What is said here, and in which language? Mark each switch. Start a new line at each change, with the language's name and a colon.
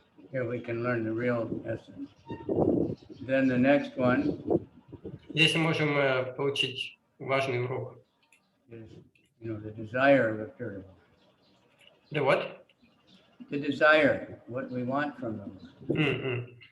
English: Here we can learn the real essence. Then the next one.
Russian: Здесь мы можем получить важный урок.
English: Is, the desire of the material. The what? The desire, what we want from them.